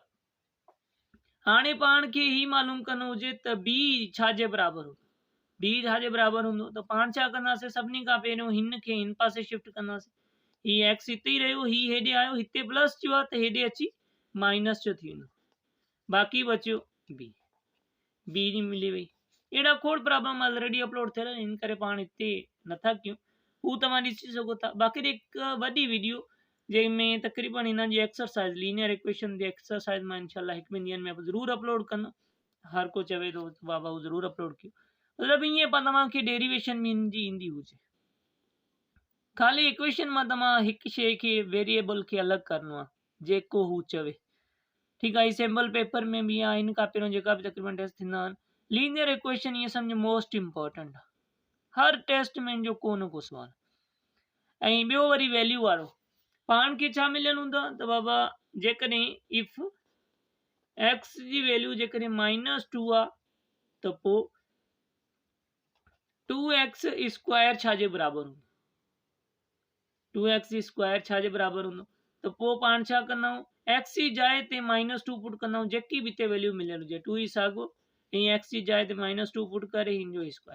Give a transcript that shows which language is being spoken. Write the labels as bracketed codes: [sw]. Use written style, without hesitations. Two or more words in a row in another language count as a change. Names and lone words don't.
[sd] हाणे पाण खे ही मालूम करणो हुजे त B छाजे बराबर हूंदो, B छाजे बराबर हूंदो, त पाण छा कंदासीं, सभिनी खां पहिरियों हिन खे हिन पासे शिफ्ट कंदासीं, ही एक्स हिते ई रहियो, ही हेॾे आयो, हिते प्लस जो आहे त हेॾे अची माइनस जो थी वेंदो, बाक़ी बचियो बी जी मिली वई। अहिड़ा खोड़ [en] problem already upload [sd] थियल आहिनि, इन करे पाण हिते नथा कयूं, हू तव्हां ॾिसी सघो था। बाक़ी हिकु वॾी वीडियो जंहिंमें तक़रीबन हिन जी एक्सरसाइज, [en] linear equation [sd] जी एक्सरसाइज मां इंशाल्लाह 1-2 ॾींहंनि में ज़रूरु अपलोड कंदो, हर को चवे थो बाबा हू ज़रूरु अपलोड कयो, मतिलबु ईअं तव्हांखे डेरिवेशन बि हिन जी ईंदी हुजे, ख़ाली इक्वेशन मां तव्हां हिकु शइ खे वेरिएबल खे अलॻि करिणो आहे, जेको हू चवे, ठीकु आहे। [en] sample paper [sd] में बि आहे, हिन खां पहिरियों जेका बि तक़रीबन टेस्ट थींदा आहिनि, [en] linear equation [sd] ईअं सम्झ [en] most important [sd] आहे, हर टेस्ट में जो को न को सुवाल। ऐं ॿियो वरी वैल्यू वारो, पाण खे छा मिलियल हूंदो आहे त बाबा जेकॾहिं [en] if x [sd] जी वैल्यू जेकॾहिं -2 आहे त पोइ 2x स्क्वायर छाजे बराबर हूंदो, 2x स्क्वायर छाजे बराबर हूंदो, त पोइ पाण छा कंदा आहियूं, एक्स जी जाइ ते -2 पुट कंदा आहियूं, जेकी बि हिते वैल्यू मिलियल हुजे, 2 ई साॻियो, ऐं एक्स जी जाइ ते -2 पुट करे हिन जो स्क्वायर।